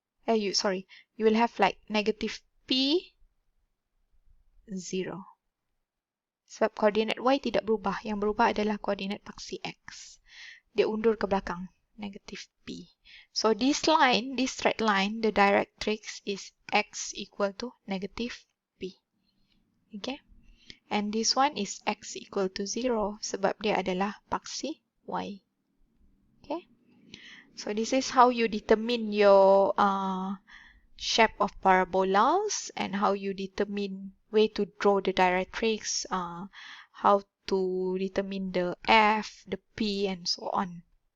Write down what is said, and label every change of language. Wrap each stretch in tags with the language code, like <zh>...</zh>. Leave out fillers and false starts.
<en>You will have like negative P0.</en> <ms>Sebab koordinat Y tidak berubah. Yang berubah adalah koordinat paksi X. Dia undur ke belakang. Negative P.</ms> <en>So this line, this straight line, the directrix is X equal to negative P. Okay. And this one is X equal to 0.</en> <ms>Sebab dia adalah paksi Y.</ms> <en>Okay. So this is how you determine your shape of parabolas and how you determine way to draw the directrix, how to determine the F, the P, and so on.</en>